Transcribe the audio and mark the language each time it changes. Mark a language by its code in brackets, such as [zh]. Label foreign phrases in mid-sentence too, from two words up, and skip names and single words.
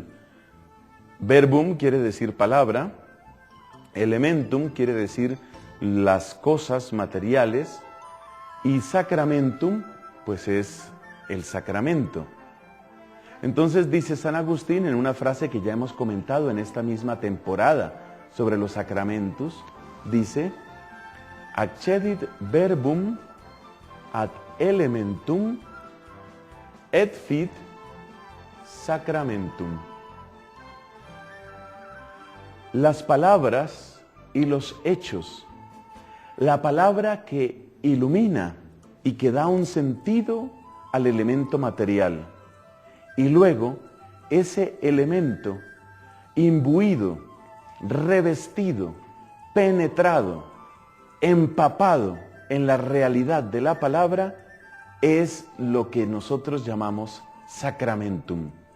[es] Verbum quiere decir palabra, elementum quiere decir las cosas materiales y sacramentum pues es el sacramento. Entonces dice San Agustín en una frase que ya hemos comentado en esta misma temporada sobre los sacramentos, dice: [la] accedit verbum ad elementum et fit sacramentum. [es] Las palabras y los hechos, la palabra que ilumina y que da un sentido al elemento material, y luego ese elemento imbuido, revestido, penetrado, empapado en la realidad de la palabra, es lo que nosotros llamamos sacramentum.